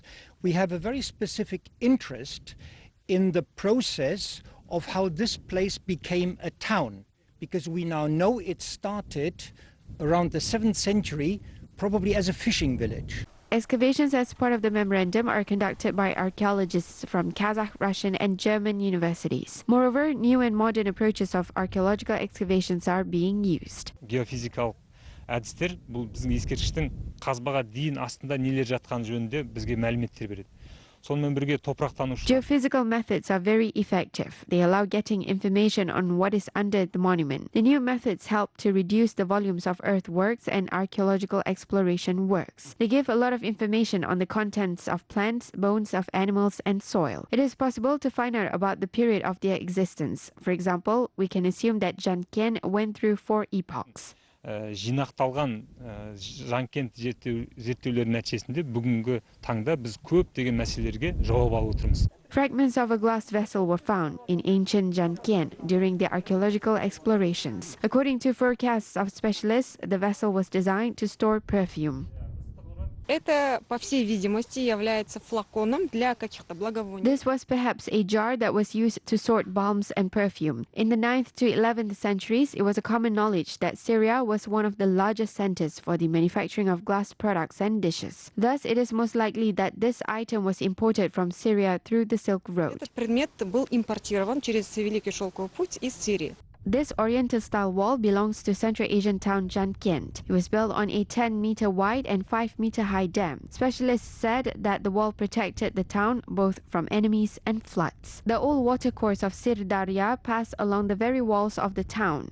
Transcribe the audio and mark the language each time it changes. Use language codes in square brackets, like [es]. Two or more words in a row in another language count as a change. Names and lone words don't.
[en] We have a very specific interest in the process of how this place became a town, because we now know it started around the 7th century, probably as a fishing village. Excavations as part of the memorandum are conducted by archaeologists from Kazakh, Russian and German universities. Moreover, new and modern approaches of archaeological excavations are being used. [kk] Geophysical әдістер бұл біздің ескерткіштің қазбаға дейін астында нелер жатқан жөнінде бізге мәліметтер береді. Сонымен бірге топырақтанушы. [en] Geophysical methods are very effective. They allow getting information on what is under the monument. The new methods help to reduce the volumes of earthworks and archaeological exploration works. They give a lot of information on the contents of plants, bones of animals and soil. It is possible to find out about the period of their existence. For example, we can assume that Jankind went through 4 epochs. [kk] Жинақталған Жанкент зерттеулерінің нәтижесінде бүгінгі таңда біз көптеген мәселелерге жауап алып отырмыз. [en] Fragments of a glass vessel were found in ancient Jankind during the archaeological explorations. According to forecasts of specialists, the vessel was designed to store perfume. [ru] Это, по всей видимости, является флаконом для каких-то благовоний. [en] This was perhaps a jar that was used to sort balms and perfume. In the 9th to 11th centuries, it was a common knowledge that Syria was one of the largest centers for the manufacturing of glass products and dishes. Thus, it is most likely that this item was imported from Syria through the Silk Road. [ru] Этот предмет был импортирован через Великий шелковый путь из Сирии. [en] This Oriental-style wall belongs to Central Asian town Jankind. It was built on a 10-meter wide and 5-meter high dam. Specialists said that the wall protected the town both from enemies and floods. The old watercourse of Sirdarya passed along the very walls of the town.